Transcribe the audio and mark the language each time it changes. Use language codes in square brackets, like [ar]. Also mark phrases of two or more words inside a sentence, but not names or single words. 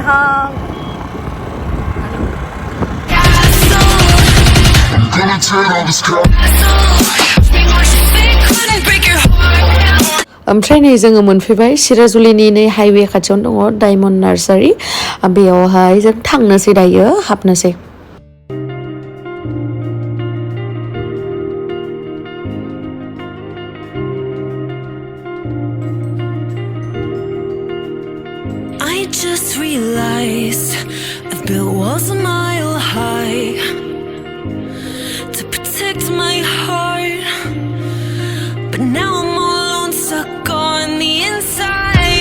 [brx] ओमफ्राय नै जोङो मोनफैबाय सिराजुलिनि नै हाइवे खाथियावनो दङ डायमन्ड नार्सारि बेयावहाय जों थांनोसै दायो हाबनोसै [en] Just realized I've built walls a mile high to protect my heart, but now I'm all alone, stuck on the inside.